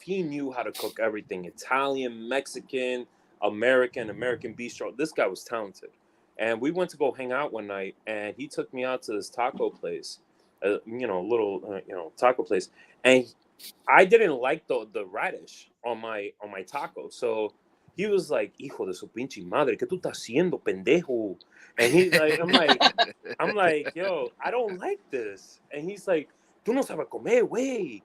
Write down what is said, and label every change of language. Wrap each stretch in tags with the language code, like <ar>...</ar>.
<en>He knew how to cook everything: Italian, Mexican, American bistro. This guy was talented. And we went to go hang out one night, and he took me out to this taco place, a little taco place, and I didn't like the radish on my taco. So he was like,</en> <es>"Hijo de su pinche madre, ¿qué tú estás haciendo, pendejo?"</es> <en>And he's like, I'm like, "Yo, I don't like this." And he's like,</en> <es>"Tú no sabes comer, güey.</es>